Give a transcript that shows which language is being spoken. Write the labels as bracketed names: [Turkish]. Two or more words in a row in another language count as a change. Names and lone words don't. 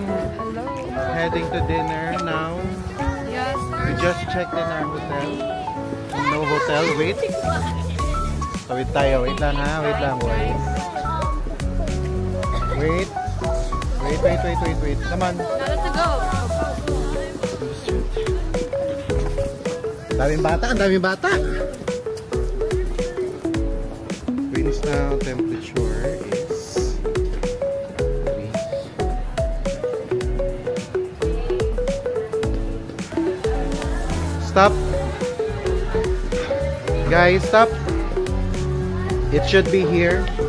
[English] Hello. Heading to dinner now. Yes. We just checked in our hotel. No hotel. Wait. [Filipino] Tawid tayo. Wait lang ha. Wait lang. [English] Wait. Wait. Wait. Come on. Now let's go. [Filipino] Daming bata. [English] Queenstown temperature is 3. Stop. Guys, stop. It should be here.